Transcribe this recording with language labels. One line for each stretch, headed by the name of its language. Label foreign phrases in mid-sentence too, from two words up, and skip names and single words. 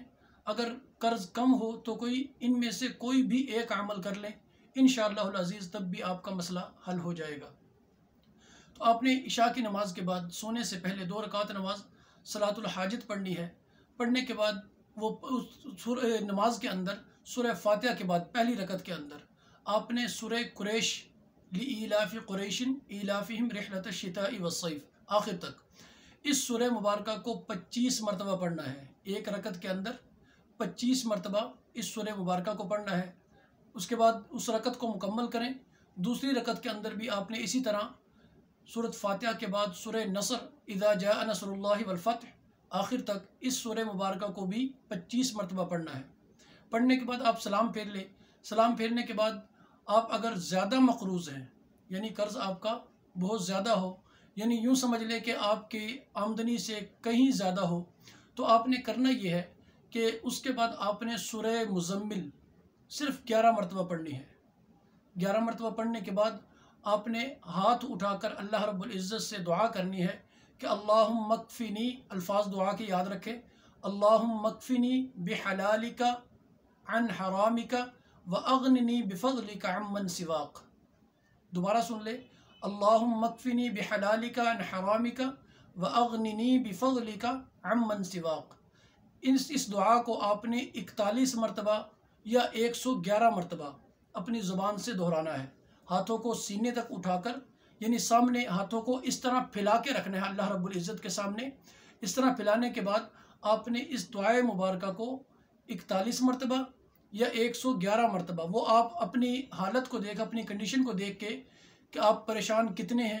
Hindi: अगर कर्ज़ कम हो तो इनमें से कोई भी एक अमल कर लें,
Arabic: إن شاء الله العزيز
Hindi: तब भी आपका मसला हल हो जाएगा। तो आपने इशा की नमाज के बाद सोने से पहले 2 रकात नमाज
Arabic: صلاة الحاجة
Hindi: पढ़नी है। पढ़ने के बाद वो नमाज के अंदर सूरह फातिहा के बाद पहली रकत के अंदर आपने सूरह कुरैश
Arabic: لإيلاف قريش إيلافهم رحلة الشتاء والصيف
Hindi: आखिर तक इस सूरह मुबारका को 25 मरतबा पढ़ना है। एक रकत के अंदर 25 मरतबा इस सूरह मुबारका को पढ़ना है। उसके बाद उस रकत को मुकम्मल करें। दूसरी रकत के अंदर भी आपने इसी तरह सूरत फातिहा के बाद सूरह नसर
Arabic: إذا جاء نصر الله والفتح
Hindi: आखिर तक इस सूरह मुबारका को भी 25 मरतबा पढ़ना है। पढ़ने के बाद आप सलाम फेर लें। सलाम फेरने के बाद आप अगर ज़्यादा मक़रूज़ हैं, यानी कर्ज़ आपका बहुत ज़्यादा हो, यानी यूँ समझ लें कि आपकी आमदनी से कहीं ज़्यादा हो, तो आपने करना ये है कि उसके बाद आपने सूरह मुज़म्मिल सिर्फ़ 11 मरतबा पढ़नी है। 11 मरतबा पढ़ने के बाद आपने हाथ उठाकर
Arabic: الله رب العزة
Hindi: से दुआ करनी है कि
Arabic: اللهم اكفني,
Hindi: अल्फाज दुआ के याद रखें,
Arabic: اللهم اكفني بحلالك عن حرامك وأغنني بفضلك عمن سواك.
Hindi: दोबारा सुन ले,
Arabic: اللهم اكفني بحلالك عن حرامك وأغنني بفضلك عمن سواك.
Hindi: इस दुआ को आपने 41 मरतबा या 111 मरतबा अपनी ज़ुबान से दोहराना है। हाथों को सीने तक उठाकर, यानी सामने हाथों को इस तरह फैला के रखना है
Arabic: الله رب العزة
Hindi: के सामने। इस तरह फैलाने के बाद आपने इस दुआए मुबारका को 41 मरतबा या 111 मरतबा, वो आप अपनी हालत को देख, अपनी कंडीशन को देख के कि आप परेशान कितने हैं।